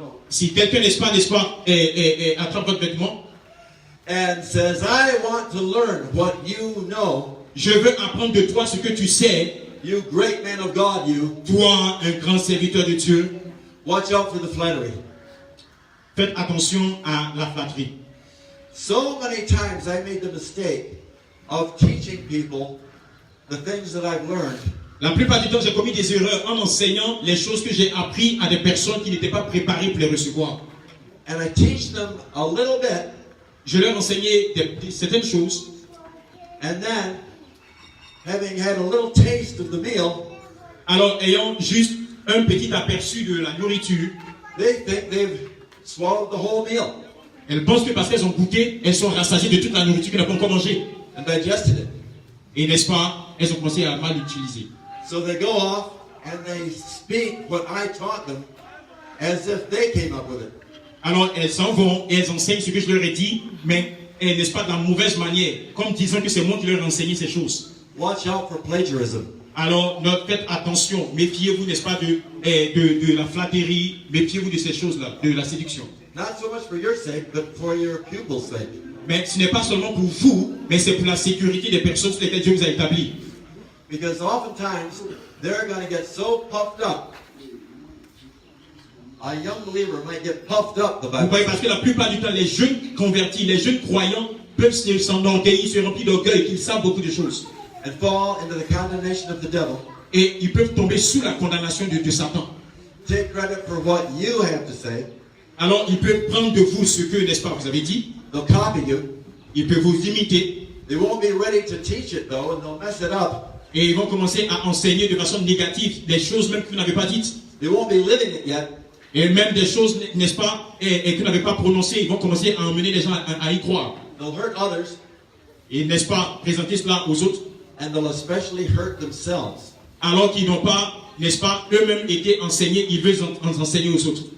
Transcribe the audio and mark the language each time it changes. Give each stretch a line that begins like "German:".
French: Si quelqu'un, n'est-ce pas, attrape votre vêtement,
English: and says, I want to learn what you know,
French: je veux apprendre de toi ce que tu sais,
English: you great man of God, you,
French: toi, un grand serviteur de Dieu,
English: watch out for the flattery.
French: faites attention à la flatterie.
English: So many times I made the mistake of teaching people the things that I've learned,
French: La plupart du temps, j'ai commis des erreurs en enseignant les choses que j'ai apprises à des personnes qui n'étaient pas préparées pour les recevoir.
English: and I teach them a little bit,
French: Je leur enseignais certaines choses,
English: and then, having had a little taste of the meal,
French: alors ayant juste un petit aperçu de la nourriture,
English: they think they've swallowed the whole meal
French: elles pensent que parce qu'elles ont goûté, elles sont rassasiées de toute la nourriture qu'elles n'ont pas encore mangée.
English: and digested it.
French: Et n'est-ce pas, elles ont commencé à mal l'utiliser.
English: So they go off and they speak what I taught them as if they came up with it.
French: Alors elles s'en vont et elles enseignent ce que je leur ai dit, mais n'est-ce pas, de la mauvaise manière, comme disant que c'est moi qui leur ai enseigné ces choses.
English: Watch out for plagiarism.
French: Alors, faites attention, méfiez-vous, n'est-ce pas, de la flatterie, méfiez-vous de ces choses-là, de la séduction.
English: Not so much for your sake, but for your pupils' sake.
French: Mais ce n'est pas seulement pour vous, mais c'est pour la sécurité des personnes sur lesquelles Dieu vous a établi.
English: Because oftentimes they're going to get so puffed up. A young believer might get puffed up, the
French: Vous
English: Bible
French: voyez,
English: says.
French: parce que la plupart du temps, les jeunes convertis, les jeunes croyants peuvent s'enorgueillir, se remplir d'orgueil, qu'ils savent beaucoup de choses.
English: And fall into the condemnation of the devil.
French: Et ils peuvent tomber sous la condamnation de Satan.
English: Take credit for what you have to say.
French: Alors, ils peuvent prendre de vous ce que, n'est-ce pas, vous avez dit.
English: They'll copy you.
French: Ils peuvent vous imiter.
English: They won't be ready to teach it, though, and they'll mess it up.
French: Et ils vont commencer à enseigner de façon négative des choses même que vous n'avez pas dites.
English: They won't be living it yet.
French: Et même des choses, n'est-ce pas, et que vous n'avez pas prononcées, ils vont commencer à emmener les gens à y croire.
English: They'll hurt others,
French: Et n'est-ce pas, présenter cela aux autres,
English: and they'll especially hurt themselves.
French: alors qu'ils n'ont pas, n'est-ce pas, eux-mêmes été enseignés, ils veulent en enseigner aux autres.